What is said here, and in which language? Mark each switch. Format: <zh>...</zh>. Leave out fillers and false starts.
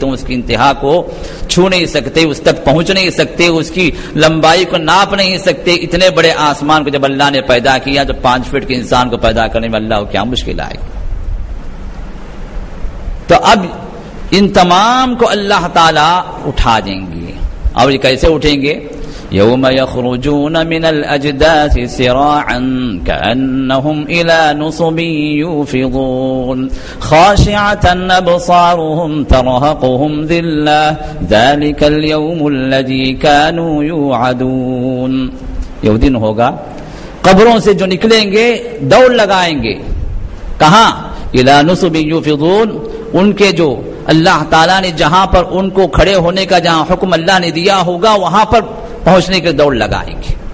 <ur>تم اس کی انتہا کو چھو نہیں سکتے، اس تک پہنچ نہیں سکتے، اس کی لمبائی کو ناپ نہیں سکتے. اتنے بڑے آسمان کو جب اللہ نے پیدا کیا تو 5 فٹ کے انسان کو پیدا کرنے میں اللہ کو کیا مشکل آئے گی؟ تو اب ان تمام کو اللہ تعالیٰ اٹھا دیں گے. اور یہ کیسے اٹھیں گے؟</ur> <ar>یوم یخرجون من الاجداث سراعا كأنهم الى نصب يوفضون خاشعة ابصارهم ترهقهم ذلة ذلك اليوم الذي كانوا يوعدون.</ar> <ur>یہ دن ہوگا قبروں سے جو نکلیں گے دوڑ لگائیں گے. کہاں؟</ur> <ar>الى نصب يوفضون.</ar> <ur>ان کے جو اللہ تعالیٰ نے جہاں پر ان کو کھڑے ہونے کا جہاں حکم اللہ نے دیا ہوگا وہاں پر پہنچنے کے دوڑ لگائیں گے.</ur>